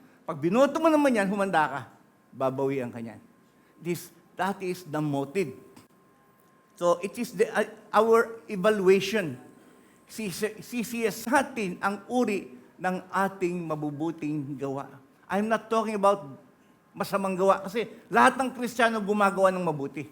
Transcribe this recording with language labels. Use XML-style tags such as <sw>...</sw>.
<tl>Pag binoto mo naman yan, humanda ka. Babawian ka niyan.</tl> <en>That is the motive. So, it is our evaluation.</en> <tl>Sisiyasatin ang uri ng ating mabubuting gawa.</tl> <en>I'm not talking about</en> <tl>masamang gawa. Kasi lahat ng Kristiyano gumagawa ng mabuti.</tl>